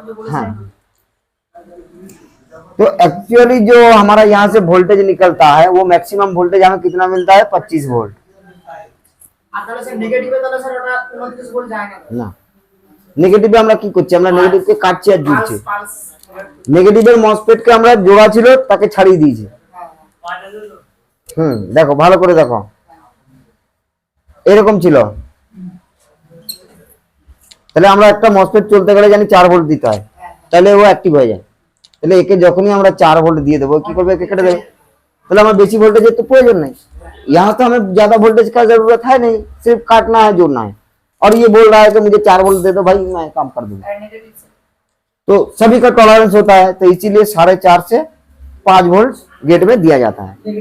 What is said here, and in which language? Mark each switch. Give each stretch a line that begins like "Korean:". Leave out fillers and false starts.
Hindi: हाँ, तो एक्चुअली जो हमारा यहाँ से वोल्टेज निकलता है वो मैक्सिमम वोल्टेज हमें कितना मिलता है, 25 वोल्ट না।
Bangla: নেগেটিভে আমরা কি করছি, আমরা নেগেটিভকে কাটছি আর জুড়ছি। নেগেটিভের মসফেটকে আমরা জোড়া ছিল তাকে ছাড়িয়ে দিয়েছি। দেখো ভালো করে দেখো, এরকম ছিল, তাহলে আমরা একটা মসফেট চলতে গেলে জানি 4 ভোল্ট দিতে হয়, তাহলে ও অ্যাক্টিভ হয়ে যায়। তাহলে একে যখনই আমরা 4 ভোল্ট দিয়ে দেবো কি করবে, একে কেটে দেবে। তাহলে আমার বেশি ভোল্টেজের তো প্রয়োজন
Hindi: नहीं, यहाँ तो हमें ज्यादा वोल्टेज का जरूरत है नहीं, सिर्फ काटना है जोड़ना है। और ये बोल रहा है कि मुझे 4 वोल्ट दे दो भाई, मैं काम कर दूंगा। तो सभी का टॉलरेंस होता है, तो इसीलिए 4.5 से 5 वोल्ट गेट में दिया जाता है।